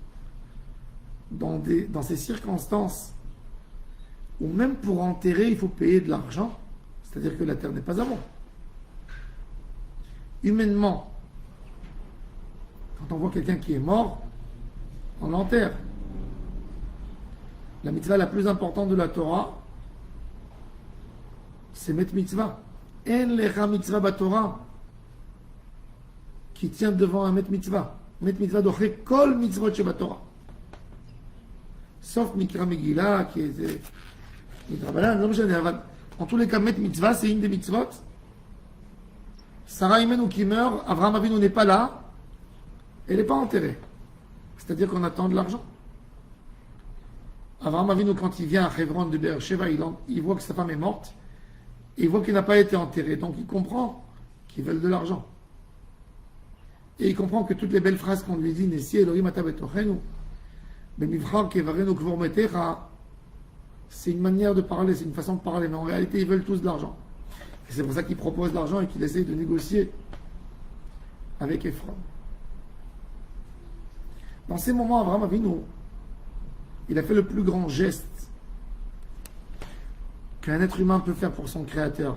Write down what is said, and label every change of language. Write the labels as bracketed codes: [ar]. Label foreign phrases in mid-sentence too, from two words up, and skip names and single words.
[fr] Dans ces circonstances, où même pour enterrer, il faut payer de l'argent, c'est-à-dire que la terre n'est pas à moi. Humainement, quand on voit quelqu'un qui est mort, on l'enterre. La mitzvah la plus importante de la Torah, c'est [he] מת מצוה. אין לך מצוה בתורה, [fr] qui tient devant un [he] מת מצוה. מת מצוה דוחה כל מצות שבתורה. [fr] Sauf [he] מקרא מגילה, [fr] qui est en tous les cas, [he] מת מצוה, [fr] c'est une des mitzvot. Sarah Imenu qui meurt, Avraham Avinu n'est pas là, elle n'est pas enterrée. C'est-à-dire qu'on attend de l'argent. Avraham Avinu, quand il vient à Hebron de Be'er Sheva, il voit que sa femme est morte. Et il voit qu'il n'a pas été enterré. Donc il comprend qu'ils veulent de l'argent. Et il comprend que toutes les belles phrases qu'on lui dit, [he] נשיא אלהים אתה בתוכנו, במבחר קברינו קבר מתך, [fr] c'est une manière de parler, c'est une façon de parler. Mais en réalité, ils veulent tous de l'argent. Et c'est pour ça qu'ils proposent de l'argent et qu'ils essayent de négocier avec Ephron. Dans ces moments, Abraham Avinu, il a fait le plus grand geste qu'un être humain peut faire pour son Créateur.